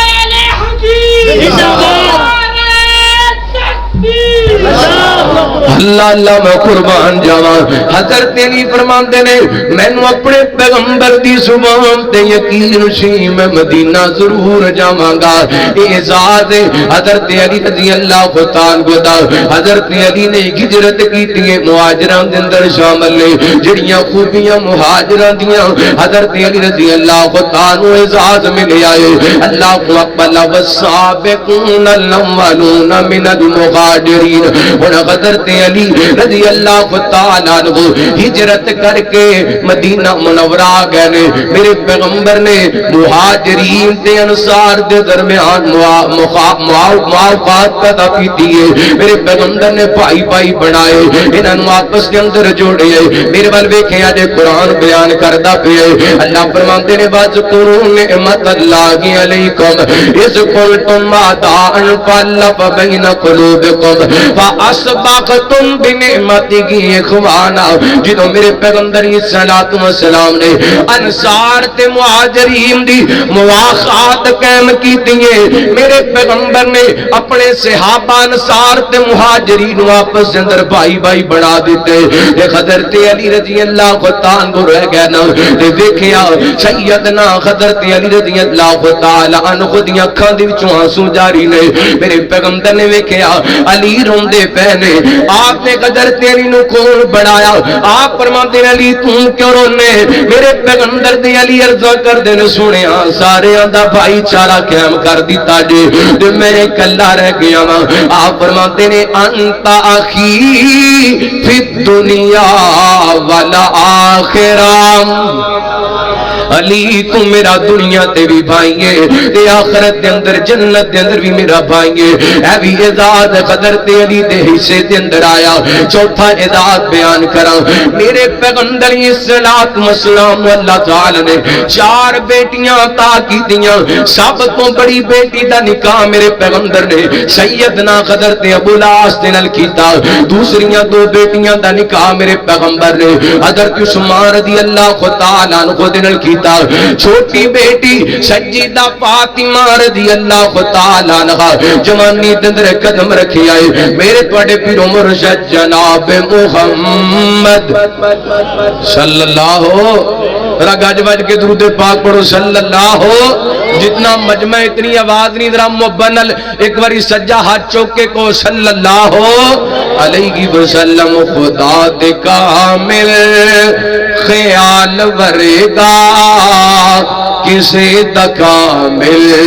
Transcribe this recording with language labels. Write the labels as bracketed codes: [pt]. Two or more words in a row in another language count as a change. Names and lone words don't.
[pa] اللہ اللہ اللہ میں قربان جاواں حضرت علی فرماندے نے مینوں اپنے پیغمبر دی زبان تے یقین سی میں مدینہ ضرور جاواں گا اعزاز حضرت علی رضی اللہ تعالی عنہ حضرت علی نے ہجرت کیتی ہے مہاجراں دے اندر شامل نے جڑیاں خوبیاں مہاجراں دیاں حضرت علی رضی اللہ تعالی اعزاز ملیا ہے اللہ اکبر [ar] والسابقون الاولون من المہاجرین [pa] اور حضرت علی رضی اللہ تعالی عنہ ہجرت کر کے مدینہ منورہ آ گئے نے میرے پیغمبر نے مہاجرین تے انصار دے درمیان موافقات پیدا کیتی ہے میرے پیغمبر نے بھائی بھائی بنائے انہاں نوں آپس دے اندر جوڑے میرے ول ویکھیا جے قرآن بیان کردا پیا اللہ فرماندے نے [ar] واذکروا نعمت اللہ علیکم اذ کنتم اعداء فالف بین قلوبکم فاصبحتم بنعمتہ اخوانا [pa] جدوں میرے پیغمبر صلوات و سلام نے انصار تے مہاجرین دی مواخات قائم کیتی ہے میرے پیغمبر نے اپنے صحابہ انصار تے مہاجرین واپس اندر بھائی بھائی بنا دیتے تے حضرت علی رضی اللہ تعالی عنہ رہ گیا نا تے دیکھیا سیدنا حضرت علی رضی اللہ تعالی عنہ دیاں اکھاں دے وچوں آنسو جاری نے میرے پیغمبر نے ویکھیا علی روندے پے نے آپ نے حضرت علی نو کون بڑھایا آپ فرماندے علی تو کیوں رونے میرے پیغمبر دے علی عرض کردے نے سنیا سارے دا بھائی چارہ قائم کر دیتا جے تے میں اکلا رہ گیا وا آپ فرماتے نے [ar] انت اخی فی الدنیا والآخرہ [pa] علی تو میرا دنیا تے بھی بھائی ہے تے آخرت دے اندر جنت دے اندر بھی میرا بھائی ہے اے بھی اعزاز حضرت علی دے حصے دے اندر آیا چوتھا اعزاز بیان کراں میرے پیغمبر صلوات و سلام اللہ تعالی نے 4 بیٹیاں عطا کیتیاں سب تو بڑی بیٹی دا نکاح میرے پیغمبر نے سیدنا حضرت ابو العاص دے نال کیتا دوسریاں 2 بیٹیاں دا نکاح میرے پیغمبر نے حضرت عثمان رضی اللہ تعالی عنہ دے نال کیتا چھوٹی بیٹی سیدہ فاطمہ رضی اللہ تعالی عنہا جوانی دے اندر قدم رکھی آئے میرے تواڈے پیر مرشد جناب محمد صلی اللہ ذرا گج بج کے درود پاک پڑھو صلی اللہ جتنا مجمع اتنی آواز نہیں ذرا محبت ایک باری سجا ہاتھ چوک کے کو صلی اللہ علیہ وسلم خدا دے کامل خیال ورگا کسے دا کامل